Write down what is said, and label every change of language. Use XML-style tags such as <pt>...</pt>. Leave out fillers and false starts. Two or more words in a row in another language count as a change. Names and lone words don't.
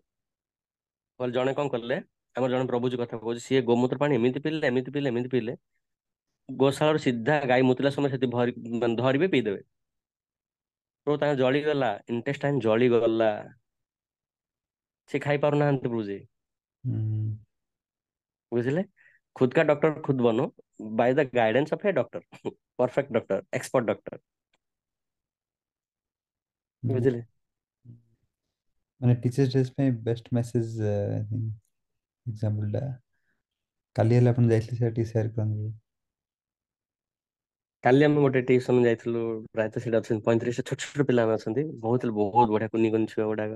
<or>କହିଲେ ଜଣେ କଣ କଲେ, ଆମର ଜଣେ ପ୍ରଭୁଜି କଥା କହୁଛି, ସିଏ ଗୋମୂତ୍ର ପାଣି ଏମିତି ପିଇଲେ, ଏମିତି ପିଇଲେ, ଏମିତି ପିଇଲେ, ଗୋଶାଳାରୁ ସିଧା ଗାଈ ମୁତିଲା ସମୟ ସେଠି ଧରିବେ ପିଇଦେବେ। ତ ତାଙ୍କ ଜଳିଗଲା, ଇଣ୍ଟେଷ୍ଟାଇନ ଜଳିଗଲା। ସେ ଖାଇ ପାରୁନାହାନ୍ତି ପ୍ରଭୁଜି। ହୁଁ ବୁଝିଲେ,</or> <hi>खुद का डॉक्टर खुद बनो</hi> <en>by the guidance of a doctor, perfect doctor, expert doctor.</en> <or>ମାନେ ବୁଝିଲେ। ମାନେ ଟିଚର୍ସ ଡେ ପାଇଁ</or> <en>best message example</en> <or>ଟା କାଲି ହେଲେ ଆପଣ ଯାଇଥିଲେ ସେଟା ଟିକେ ସେୟାର କରନ୍ତୁ। କାଲି ଆମେ ଗୋଟେ ଟିଉସନ ଯାଇଥିଲୁ, ପ୍ରାୟତଃ ସେଠି ଅଛନ୍ତି 35 ଛୋଟ ଛୋଟ ପିଲାମାନେ ଅଛନ୍ତି, ବହୁତ ବହୁତ ବଢିଆ କୁନି କୁନି ଛୁଆ ଗୁଡାକ।</or>